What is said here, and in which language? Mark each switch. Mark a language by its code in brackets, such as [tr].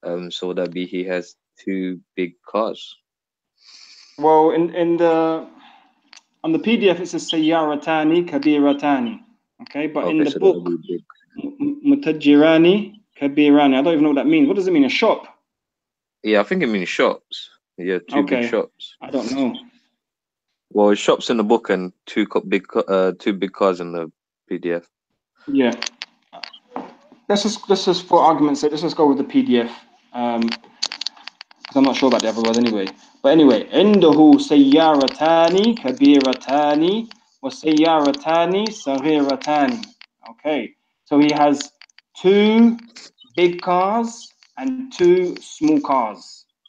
[en] So that be he has two big cars. Well, in the on the PDF it says [ar] سيارتان كبيرتان. [en] Okay, but in the so book [ar] متجران كبيران. [en] I don't even know what that means. What does it mean? A shop? Yeah, I think it means shops. Yeah, two big shops. I don't know. Well, it's shops in the book and two big cars in the PDF. Yeah. Let's just for argument's sake, let's just go with the PDF. Because I'm not sure about the other word anyway. But anyway, [ar] عنده سيارتان كبيرتان وسيارتان صغيرتان. [en] Okay, so he has two big cars and two small cars.